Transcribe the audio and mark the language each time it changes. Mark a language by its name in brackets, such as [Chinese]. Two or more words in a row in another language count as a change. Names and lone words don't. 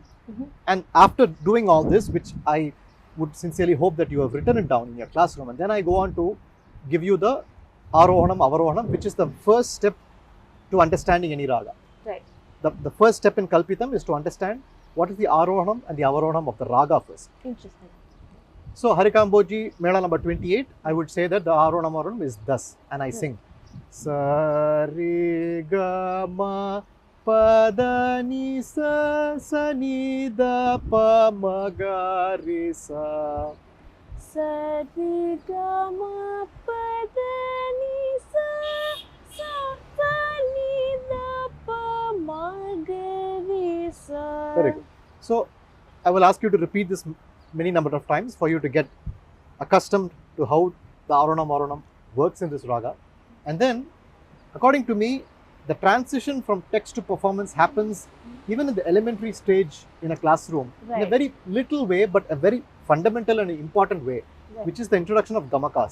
[English] And after doing all this, which I would sincerely hope that you have written it down in your classroom, and then I go on to give you the Arohanam, Avarohanam, which is the first step to understanding any raga. The first step in Kalpitam is to understand what is the Arohanam and the Avarohanam of the raga first. Interesting. So Harikamboji, Mela number 28, I would say that the Arohanam Avarohanam is thus, and I sing. Sa re ga ma pa da ni sa sa ni da pa ma ga re sa. Sa re ga ma pa da ni sa sa sa ni da pa ma ga re sa. Very good. So I will ask you to repeat this many number of times for you to get accustomed to how the Arohanam Avarohanam works in this raga. And then, according to me, the transition from text to performance happens even in the elementary stage in a classroom, in a very little way, but a very fundamental and important way, which is the introduction of gamakas.